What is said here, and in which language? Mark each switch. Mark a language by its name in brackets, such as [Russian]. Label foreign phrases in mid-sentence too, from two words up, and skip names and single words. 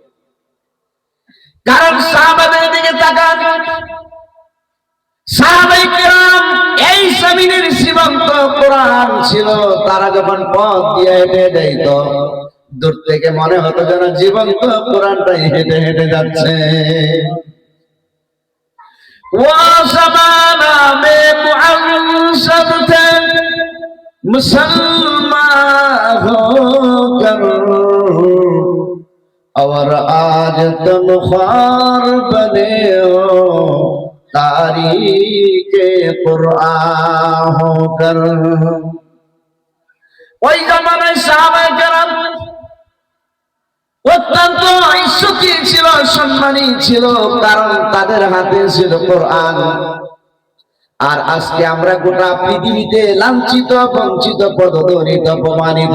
[Bangla] কারণ সাহাবাদের দিকে তাকান, সাহাবায়ে কিরাম এই জমিনের জীবন্ত কোরআন ছিল, তারা যখন পথ দিয়ে হেঁটে যাইত দূর থেকে মনে হতো যেন জীবন্ত কোরআনটাই হেঁটে হেঁটে যাচ্ছে। [Urdu] وزمانہ میں معذب تھے مسلمان ہو کر، اور آج تم خوار بنے ہو تاریخ قرآن ہو کر۔ [Bangla] ওই জামানায় সাহাবায়ে কেরাম অত্যন্ত ইজ্জতি ছিল, সম্মানী ছিল, কারণ তাদের হাতে ছিল কোরআন। আর আজকে আমরা গোটা পৃথিবীতে লাঞ্ছিত, বঞ্চিত, পদদলিত, অপমানিত।